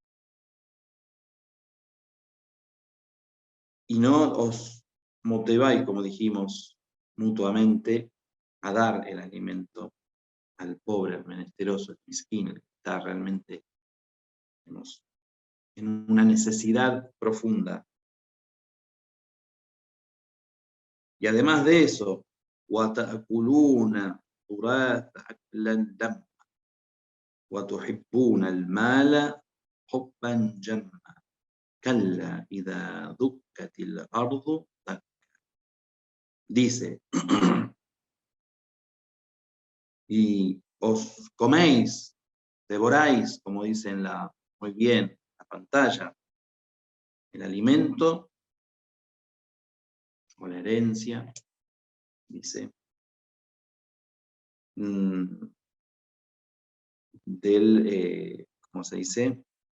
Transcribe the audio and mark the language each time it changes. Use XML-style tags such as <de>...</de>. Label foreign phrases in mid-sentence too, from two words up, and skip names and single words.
<es>Y no os motiváis, como dijimos, mutuamente a dar el alimento al pobre, al menesteroso, al misquín, el que está realmente, digamos, en una necesidad profunda. Y además de eso,</es> <ar>وَتَأْكُلُونَ تُرَاثَ أَكْلًا لَمًّا وَتُحِبُّونَ الْمَالَ حُبًّا جَمًّا كَلَّا إِذَا دُكَّتِ الْأَرْضُ دَكًّا.</ar> <es>Dice, y os coméis, devoráis, como dice muy bien la pantalla, el alimento o la herencia, dice, ¿cómo se dice?</es>